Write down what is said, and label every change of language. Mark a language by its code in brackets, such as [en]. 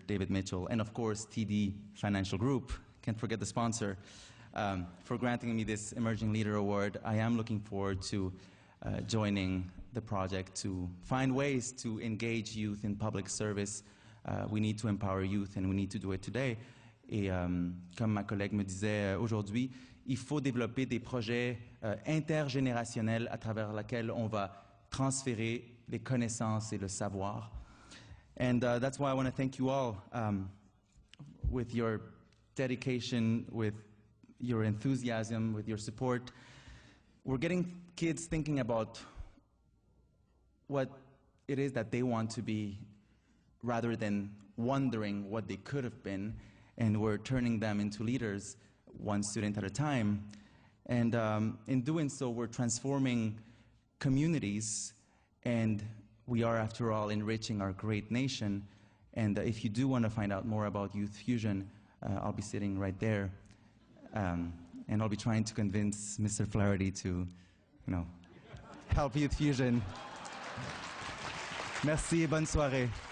[en] David Mitchell, and of course, TD Financial Group, can't forget the sponsor, for granting me this Emerging Leader Award. I am looking forward to joining the project to find ways to engage youth in public service. We need to empower youth, and we need to do it today. [fr] Et comme ma collègue me disait aujourd'hui, il faut développer des projets intergénérationnels à travers lesquels on va transférer les connaissances et le savoir. [en] And that's why I want to thank you all with your dedication, with your enthusiasm, with your support. We're getting kids thinking about what it is that they want to be rather than wondering what they could have been, and we're turning them into leaders one student at a time. And in doing so, we're transforming communities, and we are, after all, enriching our great nation. And if you do want to find out more about Youth Fusion, I'll be sitting right there. And I'll be trying to convince Mr. Flaherty to, help Youth Fusion. [fr] Merci et bonne soirée.